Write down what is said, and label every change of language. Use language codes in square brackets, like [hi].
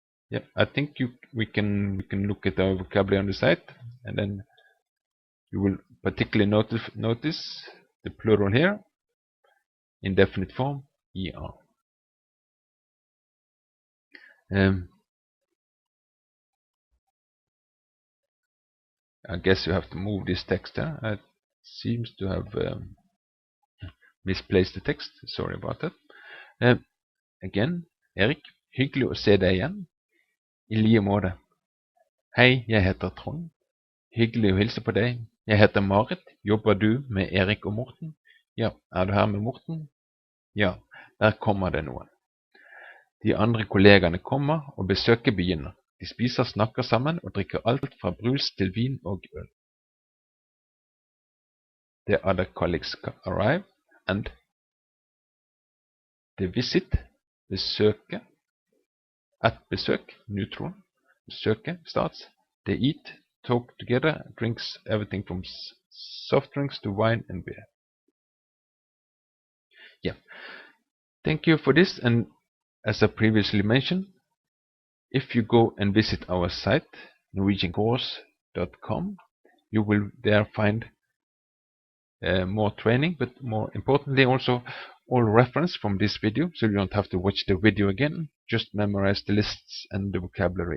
[en] Yeah, I think we can look at our vocabulary on the site, and then you will particularly notice the plural here, indefinite form, er. I guess you have to move this text here. It seems to have misplaced the text. Sorry about that. [no] Again, Erik, hyggelig å se deg igjen. I like måte. Hei, jeg heter Trond. Hyggelig å hilse på deg. Jeg heter Marit. Jobber du med Erik og Morten? Ja, er du her med Morten? Ja, der kommer det noen. De andre kollegene kommer, og besøket begynner. De spiser, snakker sammen og drikker alt fra brus til vin og øl. [en] The other colleagues arrive, and the visit, besøket, at besøk, neutral, besøket starts. They eat, talk together, drinks everything from soft drinks to wine and beer. Yeah, thank you for this, and as I previously mentioned, if you go and visit our site, norwegiancourse.com, you will there find more training, but more importantly also all reference from this video, so you don't have to watch the video again, just memorize the lists and the vocabulary in there. Thank you, and